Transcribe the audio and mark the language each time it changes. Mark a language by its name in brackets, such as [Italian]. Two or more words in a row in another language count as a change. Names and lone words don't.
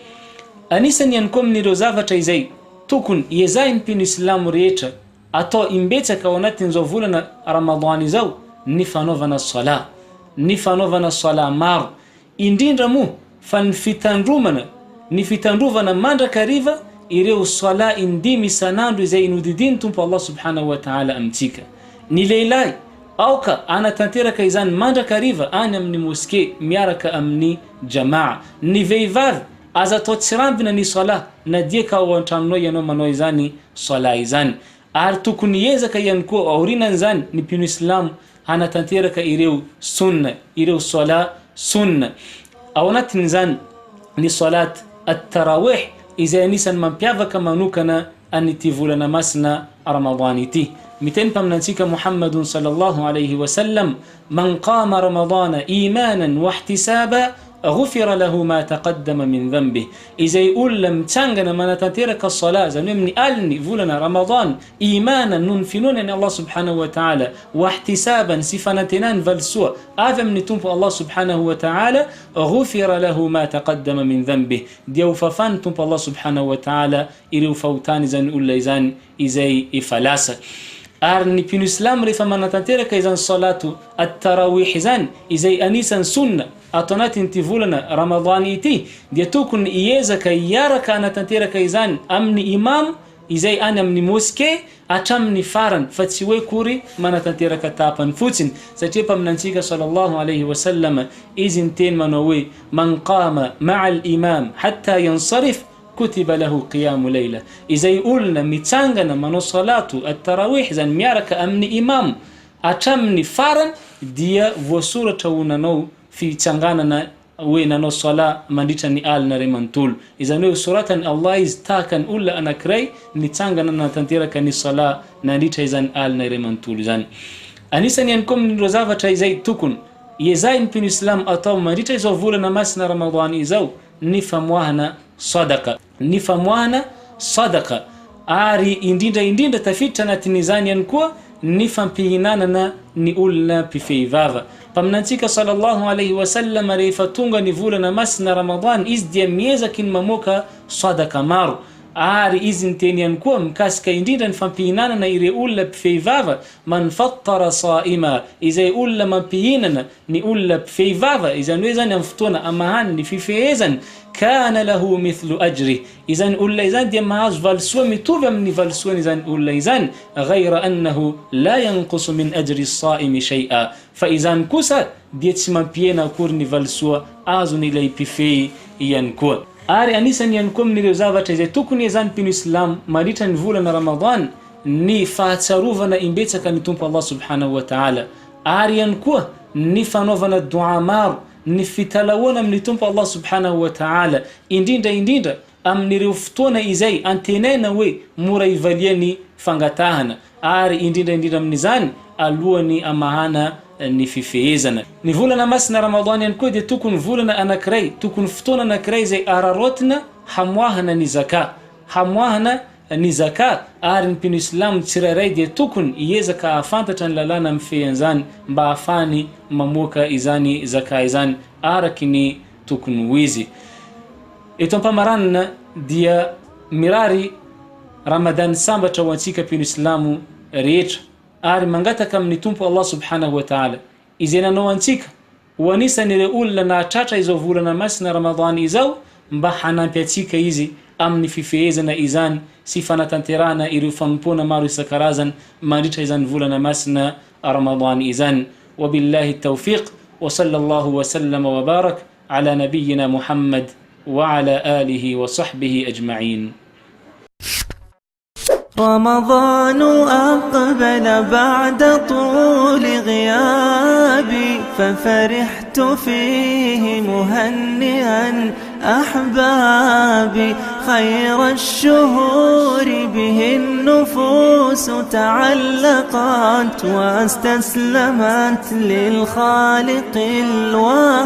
[Malagasy] Anisany ihany koa amin'ireo zavatra izay tokony iezahiny mpino Islamo rehetra atao imbetsaka ao anatin'izao volana Ramadan izao ny fanaovana sala, ny fanaovana sala maro, indrindra moa fa ny fitandrovana mandrakariva ireo sala indimy isanandro izay nodidiny tompo Allah [Arabic] سبحانه وتعالى [Malagasy] amintsika. Ny lehilahy aoka anatanteraka izany mandrakariva any amin'ny moské miaraka amin'ny jamaa. Ny vehivavy aza atao tsirambina ny sala na dia ka ao an-tranonao ianao manao izany sala izany. Ary tokony iezaka ihany koa aorinan'izany ny mpino Islamo hanatanteraka ireo sunna, ireo sala sunna. Ao anatin'izany ny [Arabic] صلاة التراويح [Malagasy] izay anisany mampiavaka manokana an'ity volana masina Ramadan ity. Miteny mpaminantsika [Arabic] محمد صلى الله عليه وسلم من قام رمضان إيمانا واحتسابا غفر له ما تقدم من ذنبه. [Malagasy] izay olona mitsangana manatanteraka sala zany hoe amin'ny aliny volana Ramadan imanan nun finonany Allah [Arabic] سبحانه وتعالى واحتسابا [Malagasy] sy fanantenany valsoa avy amin'ny tompo Allah [Arabic] سبحانه وتعالى, غفر له ما تقدم من ذنبه, [Malagasy] dia ufafany tompo Allah [Arabic] سبحانه وتعالى [Malagasy] ireo fahotany zany olona izany izay ifalasa. Ary ny mpino Islamo rehefa manatanteraka izany [Arabic] صلاة التراويح [Malagasy] izany izay anisan'ny sunna ato anatin'ity volana Ramadan ity, dia tokony iezaka iaraka anatanteraka izany amin'ny imam izay any amin'ny moské hatramin'ny farany, fa tsy hoe kory manatanteraka tapany fotsiny. Satria mpaminantsika [Arabic] صلى الله عليه وسلم [Malagasy] izy niteny manao hoe [Arabic] من قام مع الإمام حتى ينصرف كتب له قيام ليلة. [Malagasy] Izay olona mitsangana manao [Arabic] صلاة التراويح [Malagasy] zany miaraka amin'ny imam hatramin'ny farany dia voasoratra ho nanao fitsanganana hoe nanao sala mandritra ny alina ray manontolo. Izany hoe soratany Allah izy tahaka ny olona anankiray nitsangana natanteraka ny sala nandritra izany alina ray manontolo zany. Anisany ihany koa amin'ireo zavatra izay tokony iezahiny mpino Islamo atao mandritra izao volana masina Ramadan izao ny famoahana sadaka, ny famoahana sadaka. Ary indrindra tafiditra anatin'izany ihany koa ny fampihinanana ny olona mpifehivava. paminantsika [Arabic] صلى الله عليه وسلم [Malagasy] rehefa tonga ny volana masina Ramadan, izy dia miezaky ny mamoaka sadaka maro. Ary izy ny teny ihany koa mikasika indrindra ny fampihinanana ireo olona mpifehivava, [Arabic] من فطر صائما, [Malagasy] izay olona mampihinana ny olona mpifehivava, izany hoe zany amin'ny fotoana amahany ny fifehezany, [Arabic] كان له مثل أجر, [Malagasy] izany olona izany dia mahazo valisoa mitovy amin'ny valisoany izany olona izany, [Arabic] غير أنه لا ينقص من أجر الصائم شيئا, [Malagasy] fa izany kosa dia tsy mampihena akory ny valisoa azony ilay mpifehy ihany koa. Ary anisany ihany koa amin'ireo zavatra izay tokony iazan'ny Islam mandritra ny volana Ramadan ny fahatsarovana imbetsaka ny Tompo Allah [Arabic] سبحانه وتعالى, [Malagasy] ary ihany koa ny fanaovana dua maro, ny fitalaona amin'ny Tompo Allah [Arabic] سبحانه وتعالى, [Malagasy] indrindra amin'ireo fotoana izay antenaina hoe mora ivaliany fangatahana, ary indrindra amin'izany alohan'ny amahana ny fifehezana. Ny volana masina Ramadan ihany koa dia tokony volana anankiray, tokony fotoana anankiray izay ararotina hamoahana ny zaka, hamoahana ny zaka, ary ny mpino Islam tsirairay dia tokony iezaka ahafantatra ny lalàna amin'ny fehan'izany mba ahafahany mamoaka izany zaka izany araky ny tokony ho izy. Eto ampamaranana dia mirary Ramadan sambatra ho antsika mpino Islamu rehetra, ary mangataka amin'ny Tompo Allah [Arabic] سبحانه وتعالى [Malagasy] izay nanao antsika ho anisan'ireo olona nahatratra izao volana masina Ramadan izao, mba hanampy antsika izy amin'ny fifehezana izany sy fanatanterahana ireo fanompona maro isan-karazany mandritra izany volana masina Ramadan izany. [Arabic] وبالله التوفيق وصلى الله وسلم وبارك على نبينا محمد وعلى آله وصحبه أجمعين. رمضان أقبل بعد طول غيابي، ففرحت فيه مهنئا أحبابي، خير الشهور به النفوس تعلقت واستسلمت للخالق الوهاب.